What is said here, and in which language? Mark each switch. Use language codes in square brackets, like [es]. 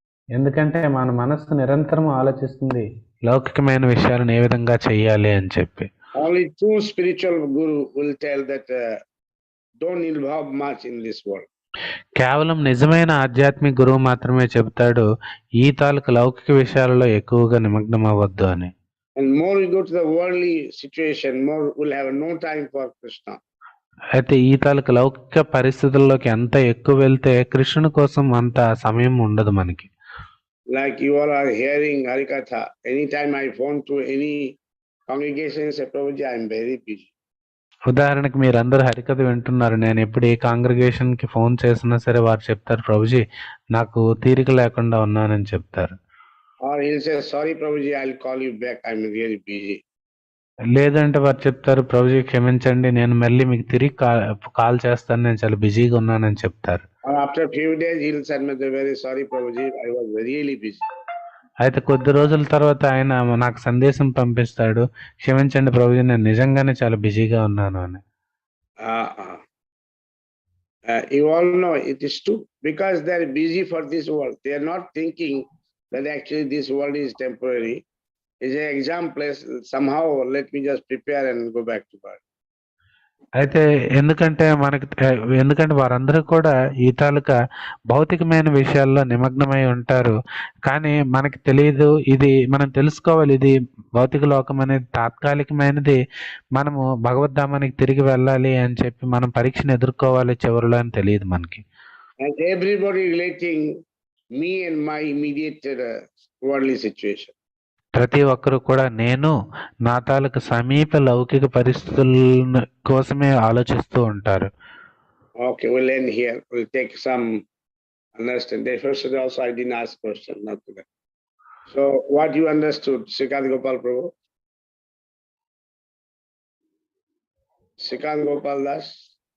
[te] ఎందుకంటే మన మనస్సు నిరంతరం ఆలోచిస్తుంది లౌకికమైన విషయాలను ఏ విధంగా చెయ్యాలి అని చెప్పి. [en] Only true spiritual guru will tell that don't involve much in this world. [te] కేవలం నిజమైన ఆధ్యాత్మిక గురువు మాత్రమే చెబుతాడు ఈ తాలూకు లౌకిక విషయాలలో ఎక్కువగా నిమగ్నం అవ్వద్దు అని. [en] And more we go to the worldly situation, more we'll have no time for Krishna. [te] అయితే ఈ తాలూకు లౌకిక పరిస్థితుల్లోకి ఎంత ఎక్కువ వెళ్తే కృష్ణుని కోసం అంత సమయం ఉండదు మనకి. [en] Like you all are hearing Harikatha, anytime I phone to any congregation, say, Prabhuji, I am very busy. [te] ఉదాహరణకు మీరందరూ హరికథ వింటున్నారు. నేను ఎప్పుడు ఏ కాంగ్రిగేషన్కి ఫోన్ చేసినా సరే వారు చెప్తారు, ప్రభుజీ నాకు తీరిక లేకుండా ఉన్నానని చెప్తారు. [en] Or he'll say, sorry Prabhuji, I'll call you back, I'm really busy. [te] లేదంటే వారు చెప్తారు, ప్రభుజీ క్షమించండి నేను మళ్ళీ మీకు తిరిగి కాల్ చేస్తాను, నేను చాలా బిజీగా ఉన్నానని చెప్తారు. [en] Or after a few days he'll send me, very sorry Prabhuji, I was really busy. [te] అయితే కొద్ది రోజుల తర్వాత ఆయన నాకు సందేశం పంపిస్తాడు, క్షమించండి ప్రభుజీ నేను నిజంగానే చాలా బిజీగా ఉన్నాను అని. [en] You all know it is true because they are busy for this world. They are not thinking that actually this world is temporary. It's an exam place. Somehow let me just prepare and go back to God. [te] అయితే ఎందుకంటే వారందరూ కూడా ఈ తాలూకా భౌతికమైన విషయాల్లో నిమగ్నమై ఉంటారు. కానీ మనకి తెలియదు, ఇది మనం తెలుసుకోవాలి, ఇది భౌతిక లోకం అనేది తాత్కాలికమైనది, మనము భగవద్ధామానికి తిరిగి వెళ్ళాలి అని చెప్పి మనం పరీక్షను ఎదుర్కోవాలి చివరిలో అని తెలియదు మనకి. [en] And everybody relating me and my immediate worldly situation. [te] ప్రతి ఒక్కరు కూడా నేను నా తాలూకు సమీప లౌకిక పరిస్థితుల కోసమే ఆలోచిస్తూ ఉంటారు. [en] Okay, we'll end here. We'll take some understanding. First also I didn't ask question, not to that. So what you understood, Srikant Gopal Prabhu? Srikant Gopal Das?